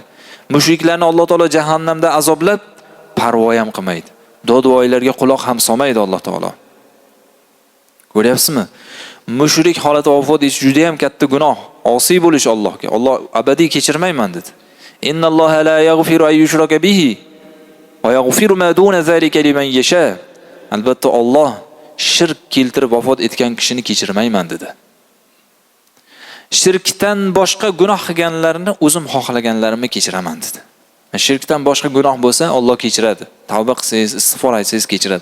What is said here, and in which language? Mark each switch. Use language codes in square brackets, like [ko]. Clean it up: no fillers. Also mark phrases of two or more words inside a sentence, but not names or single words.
[uz] Mushriklarni Alloh taolo jahannamda azoblab parvo ham qilmaydi. Dodvoylarga quloq ham solmaydi Alloh taolo. Ko'ryapsizmi? Mushrik holatda vafot etish juda ham katta gunoh. Osiy bo'lish Allohga. Alloh abadiy kechirmayman dedi. [ar] إن الله لا يغفر أن يشرك به ويغفر ما دون ذلك لمن يشاء. [uz] Albatta Alloh shirk keltirib vafot etgan kishini kechirmayman dedi. Shirkdan boshqa gunoh qilganlarni o'zim xohlaganlarimni kechiraman dedi. Shirkdan boshqa gunoh bo'lsa Alloh kechiradi. Tavba qilsangiz, istig'for aytsangiz kechiradi.